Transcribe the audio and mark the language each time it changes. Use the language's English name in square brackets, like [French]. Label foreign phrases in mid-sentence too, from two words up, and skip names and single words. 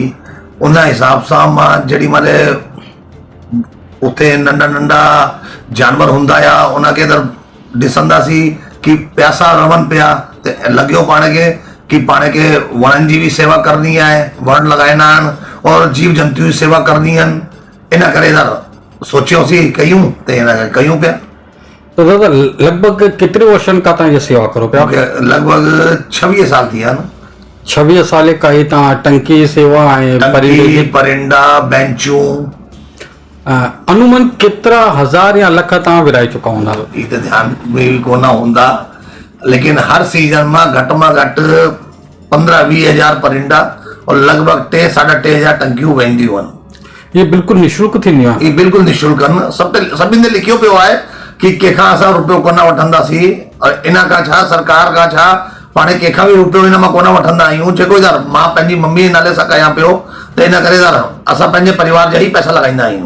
[Sindhi] उन हिसाब सां मां जेॾी महिल उते नंढा नंढा जानवर हूंदा हुआ उनखे त ॾिसंदासीं कि प्यासा रहनि पिया त लॻियो पाण खे कि पाण खे वणनि जी बि सेवा करणी आहे, वण लॻाइणा आहिनि और जीव जंतु जी सेवा करणी आहिनि। इन करे त सोचियोसीं कयूं त हिन खे कयूं पिया। तो दादा लगभग केतिरे वर्षनि खां तव्हां इहा सेवा करो पिया? लॻभॻि 26 साल थी विया न। 26 साल कई तव्हां टंकी सेवा ऐं परिंदा बेंचूं अनुमान केतिरा हज़ार या लख तव्हां विराए चुका हूंदा? ई त ध्यान में बि कोन हूंदा, लेकिन हर सीजन में घटि 15-20 हज़ार परिंदा और लॻभॻि 3-3.5 टंकियूं वेंदियूं आहिनि। ये बिल्कुलु निशुल्क थींदियूं आहिनि? ये बिल्कुलु निशुल्क आहिनि। सभिनि ते लिखियो पियो आहे कि कंहिंखां असां रुपयो कोन वठंदासीं और इन खां छा सरकार खां छा पाण कंहिंखां बि रुपयो इन मां कोन वठंदा आहियूं। जेको यार मां पंहिंजी मम्मी जे नाले सां कयां पियो त इन करे यार असां पंहिंजे परिवार जा ई पैसा लॻाईंदा आहियूं।